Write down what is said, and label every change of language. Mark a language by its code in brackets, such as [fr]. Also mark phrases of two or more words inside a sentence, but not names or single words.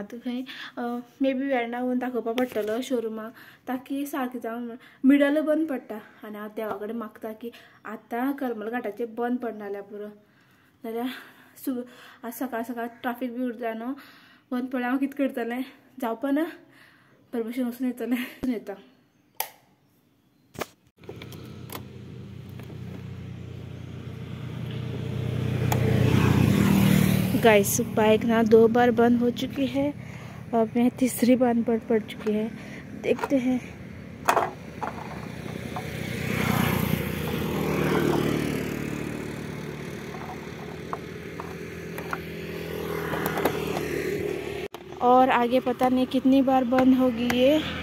[kok] आतां खंय मे बी वेर्णा वचून दाखोवपा पडटलो शोरुमाक, ताकी सारकें जावं म्हण। मिडल बंद पडटा आनी हांव देवा कडेन मागता की आतां करमल घाटाचेर बंद पडना जाल्यार पुरो, जाल्यार सकाळ सकाळ ट्राफीक बी उरता न्हू। बंद पडल्यार हांव कितें करतलें, जावपा ना बरे भशेन वचून येतलें येता। [en] guys bike [hi] ना 2 बार बंद हो चुकी है, अब मैं तीसरी बार बंद पड़ चुकी है। देखते हैं। और आगे पता नहीं कितनी बार बंद होगी ये।